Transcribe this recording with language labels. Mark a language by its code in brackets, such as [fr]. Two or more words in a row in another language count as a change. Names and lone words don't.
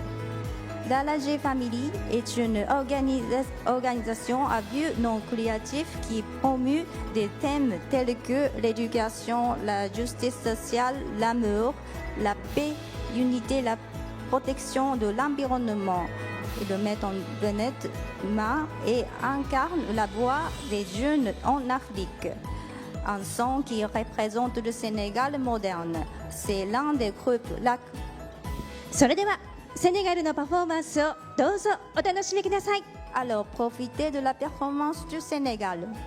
[fr] Dala J Family est une organisation à but non lucratif qui promeut des thèmes tels que l'éducation, la justice sociale, l'amour, la paix, l'unité, la protection de l'environnement et le mettre en bien-être et incarne la voix des jeunes en Afrique. Un son qui représente le Sénégal moderne. C'est l'un des groupes. [ja] それではセネガルのパフォーマンスをどうぞお楽しみください。 [fr] Alors profitez de la performance du Sénégal.